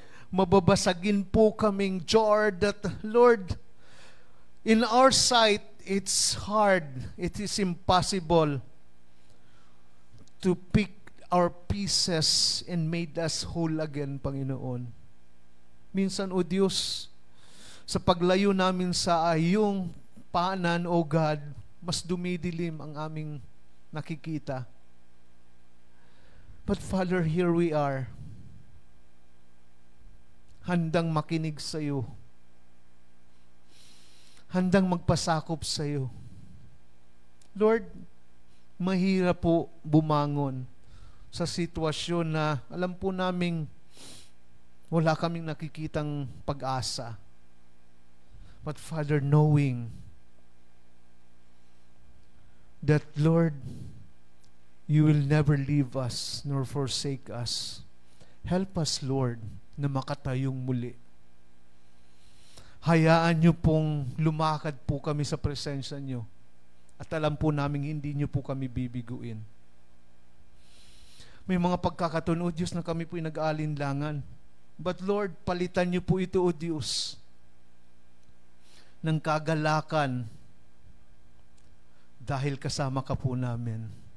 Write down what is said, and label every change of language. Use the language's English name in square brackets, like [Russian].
[English] Mababasagin po kaming jar that, Lord, in our sight, it's hard, it is impossible to pick our pieces and made us whole again, Panginoon. [Filipino] Minsan, O Diyos, sa paglayo namin sa iyong paanan, O God, mas dumidilim ang aming nakikita. But Father, here we are, handang makinig sa iyo, handang magpasakop sa iyo. Lord, mahirap po bumangon sa sitwasyon na alam po naming wala kaming nakikitang pag-asa. [English] But Father, knowing that, Lord, you will never leave us nor forsake us. Help us, Lord, na makatayong muli. [Filipino] Hayaan niyo pong lumakad po kami sa presensya niyo. At alam po namin hindi niyo po kami bibiguin. May mga pagkakataon, O Diyos, na kami po'y nag-aalinlangan. But Lord, palitan niyo po ito, O Diyos, ng kagalakan dahil kasama ka po namin.